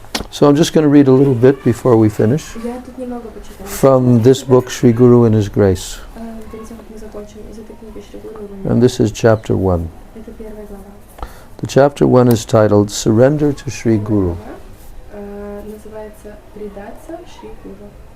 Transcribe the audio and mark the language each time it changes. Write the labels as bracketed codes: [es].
[en] So I'm just going to read a little bit before we finish [ru] Я тут немного почитаю. [en] from this book, Sri Guru and His Grace. [ru] Перед тем, как мы закончим, из этой книги Шри Гуру [en] And this is chapter 1. [ru] это первая глава. [en] The chapter 1 is titled Surrender to Sri Guru. [ru] Называется «Предаться Шри Гуру».